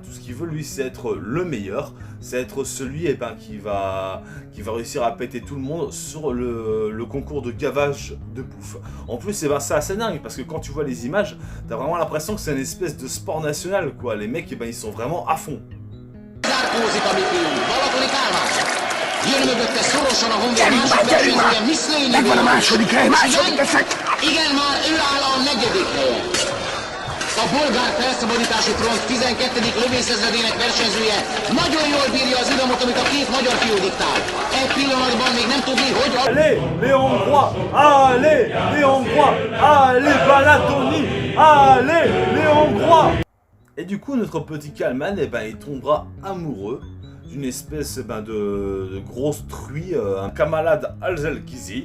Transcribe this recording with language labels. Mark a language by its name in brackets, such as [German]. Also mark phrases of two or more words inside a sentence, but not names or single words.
[French] Tout ce qu'il veut, lui, c'est être le meilleur. C'est être celui qui va réussir à péter tout le monde sur le concours de gavage de bouffe. En plus, c'est assez dingue, parce que quand tu vois les images, t'as vraiment l'impression que c'est une espèce de sport national, quoi. Les mecs, ils sont vraiment à fond. [Hungarian] Jön mögötte szorosan a Honvéd másik versenyzője Miszlényi. Megvan a második hely, Igen, már ő áll a 4. helyen. A bolgár felszabadítási front 12. lövészezredének versenyzője nagyon jól bírja az ütemot, amit a két magyar fiú diktál. Egy pillanatban még nem tudni, hogy... [French] Allez, les Hongrois! Allez, les Hongrois! Allez, Balatóni! Allez, les Hongrois! Et du coup, notre petit Kalman, il tombera amoureux d'une espèce de grosse truie, un Kamalad Azelkizi.